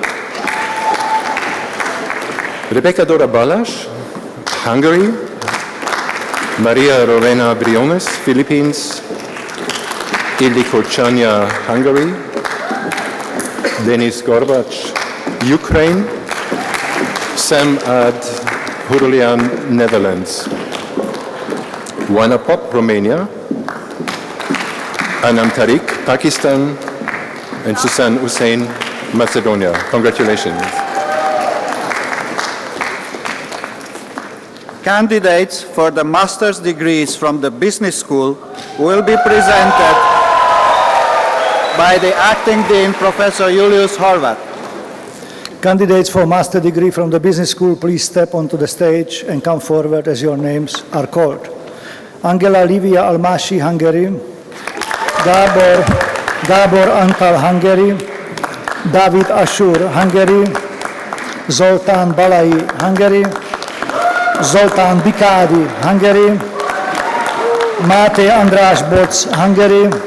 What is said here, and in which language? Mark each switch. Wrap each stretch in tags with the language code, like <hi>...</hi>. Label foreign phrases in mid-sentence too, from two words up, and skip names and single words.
<en>Rebecca Dora Balas, Hungary. Maria Rowena Briones, Philippines. Ildiko Chania, Hungary. Denis Gorbac, Ukraine. Sam Ad Hurulian, Netherlands. Wana Pop, Romania. Anam Tariq, Pakistan. And Susan Hussein, Macedonia. Congratulations. Candidates for the master's degrees from the business school will be presented by the acting dean, Professor Julius Horvath. Candidates for master degree from the business school, please step onto the stage and come forward as your names are called. Angela Livia Almasi, Hungary. Gábor Antal, Hungary. David Asur, Hungary. Zoltán Balai, Hungary. Zoltán Bikádi, Hungary. Máté András Boc, Hungary.</en>